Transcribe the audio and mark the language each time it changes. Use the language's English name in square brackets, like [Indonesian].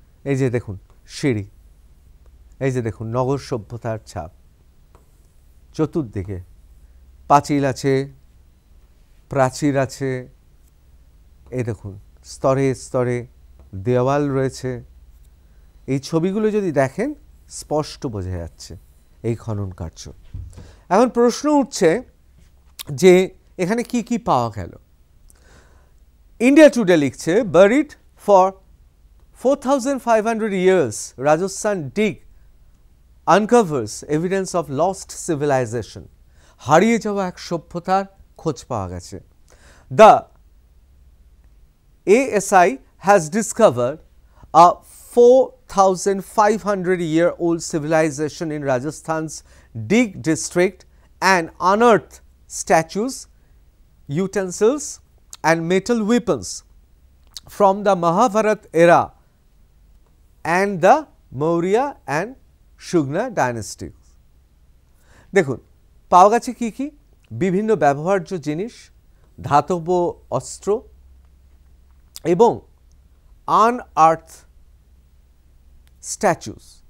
[Bangla] এই যে দেখুন সিঁড়ি, এই যে দেখুন নগর সভ্যতার ছাপ, চতুর্দিকে পাঁচিল আছে, প্রাচীর আছে, এই দেখুন স্তরে স্তরে দেওয়াল রয়েছে। এই ছবিগুলো যদি দেখেন স্পষ্ট বোঝা যাচ্ছে এই খনন কার্য। এখন প্রশ্ন উঠছে যে এখানে কি কি পাওয়া গেল। [English] India Today [Bangla] লিখছে, [English] Buried for 4,500 years, Rajasthan dig uncovers evidence of lost civilization. [Bangla] হারিয়ে যাওয়া এক সভ্যতার খোঁজ পাওয়া গেছে। [English] The ASI has discovered a 4,500-year-old civilization in Rajasthan's Dig district and unearthed statues, utensils and metal weapons from the Mahabharat era and the Maurya and Shugna dynasties. [Bangla] দেখুন পাওয়া গেছে কি কি? বিভিন্ন ব্যবহার্য জিনিস, ধাতব অস্ত্র এবং [English] Unearth statues.